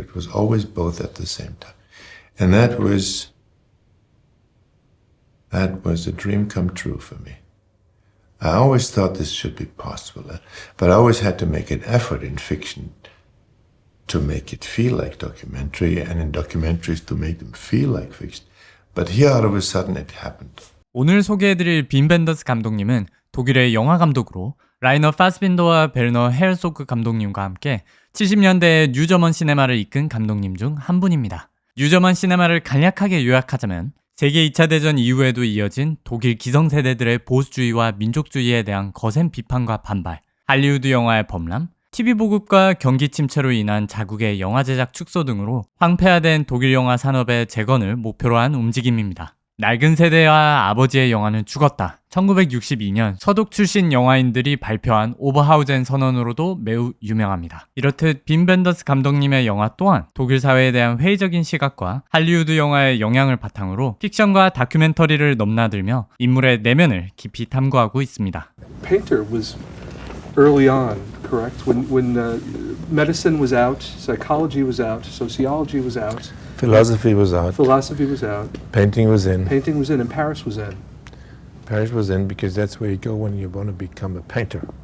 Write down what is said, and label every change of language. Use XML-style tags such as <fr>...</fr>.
<en>It was always both at the same time. And that was a dream come true for me. I always thought this should be possible, but I always had to make an effort in fiction to make it feel like documentary, and in documentaries to make them feel like fiction. But here all of a sudden it happened.</en> <ko>오늘 소개해드릴 빈 벤더스 감독님은 독일의 영화 감독으로 라이너 파스빈더와 베르너 헤르소그 감독님과 함께 70년대에 뉴저먼 시네마를 이끈 감독님 중 한 분입니다. 뉴저먼 시네마를 간략하게 요약하자면 세계 2차 대전 이후에도 이어진 독일 기성세대들의 보수주의와 민족주의에 대한 거센 비판과 반발, 할리우드 영화의 범람, TV 보급과 경기 침체로 인한 자국의 영화 제작 축소 등으로 황폐화된 독일 영화 산업의 재건을 목표로 한 움직임입니다. 낡은 세대와 아버지의 영화는 죽었다. 1962년 서독 출신 영화인들이 발표한 오버하우젠 선언으로도 매우 유명합니다. 이렇듯 빈 벤더스 감독님의 영화 또한 독일 사회에 대한 회의적인 시각과 할리우드 영화의 영향을 바탕으로 픽션과 다큐멘터리를 넘나들며 인물의 내면을 깊이 탐구하고 있습니다.</ko> <en>Painter was early on, correct? When medicine was out, psychology was out, sociology was out. Philosophy was out. Philosophy was out. Painting was in. Painting was in, and Paris was in. Paris was in because that's where you go when you want to become a painter.</en>